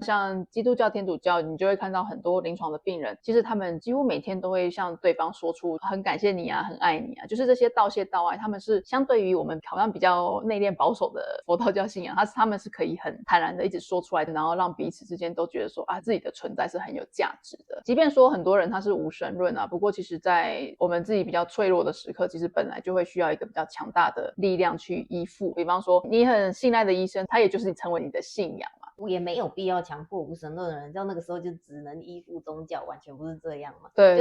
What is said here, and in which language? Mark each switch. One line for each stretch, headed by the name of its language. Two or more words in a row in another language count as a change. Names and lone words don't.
Chinese: 像基督教、天主教，你就會看到很多臨床的病人，其實他們幾乎每天都會向對方說出很感謝你啊，很愛你啊，就是這些道謝道愛，他們是相對於我們好像比較內斂保守的佛道教信仰，他們是可以很坦然的一直說出來，然後讓彼此之間都覺得說自己的存在是很有價值的。即便說很多人他是無神論啊，不過其實在我們自己比較脆弱的時刻，其實本來就會需要一個比較強大的力量去依附。比方說你很信賴的醫生，他也就是成為你的信仰嘛。我也沒有必要強迫無神論的人到那個時候就只能依附宗教，完全不是這樣嘛。對，